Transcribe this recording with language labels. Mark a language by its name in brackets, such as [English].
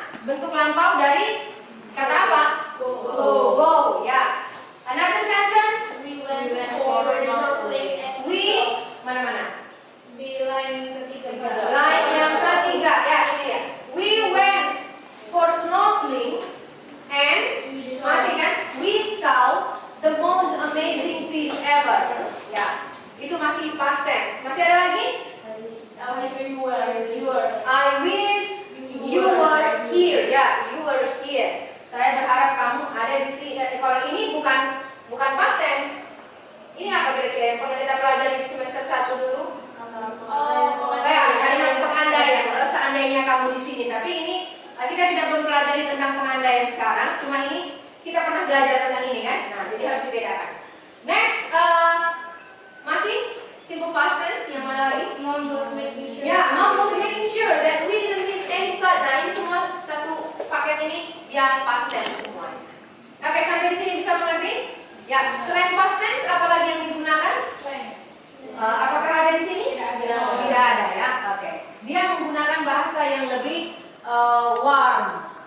[Indonesian] Bentuk lampau dari kata apa? [English] Go. Ya. Another sentence. We went for snorkeling and [Indonesian] We mana? di line ketiga. Line yang ketiga. Ya, ini ya. [English] We went for snorkeling and [Indonesian] masih kan? [English] We saw the most amazing fish ever. [Indonesian] Ya. Itu masih past tense. Masih ada lagi? [English] I wish you were. I wish you were here. Ya, you were here. [Indonesian] Saya berharap kamu ada di sini. Kalau ini bukan past tense. Ini apa kira-kira yang pernah kita pelajari di semester 1 dulu? Kalimat pengandaian. Seandainya kamu di sini. Tapi ini kita tidak mempelajari tentang pengandaian sekarang. Cuma ini kita pernah belajar tentang ini kan. Nah, jadi harus dibedakan. Next, masih Simple past tense, yang mana lagi? [English] Mom was making sure. Ya, mom was making sure that we didn't miss any slide. [Indonesian] Nah, ini semua satu paket ini ya past tense semuanya. Oke, sampai di sini bisa mengerti? Ya, selain past tense, apa lagi yang digunakan? Apakah ada di sini? Tidak ada. Tidak ada ya. Oke. Dia menggunakan bahasa yang lebih warm.